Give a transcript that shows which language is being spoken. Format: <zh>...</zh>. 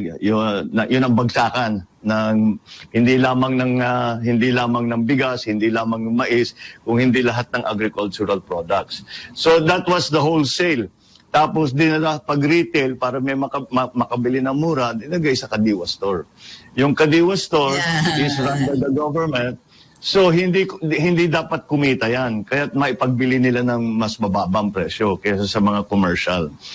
<tl>Yun ang bagsakan ng hindi lamang ng bigas, hindi lamang ng mais, kung hindi lahat ng agricultural products.</tl> <en>So that was the wholesale.</en> <tl>Tapos dinala pag retail para may makabili ng mura, dinagay sa Kadiwa store.</tl> <en>Yung Kadiwa store is run by the government.</en> <tl>So hindi dapat kumita yan, kaya't maipagbili nila ng mas mababang presyo kaysa sa mga commercial.</tl>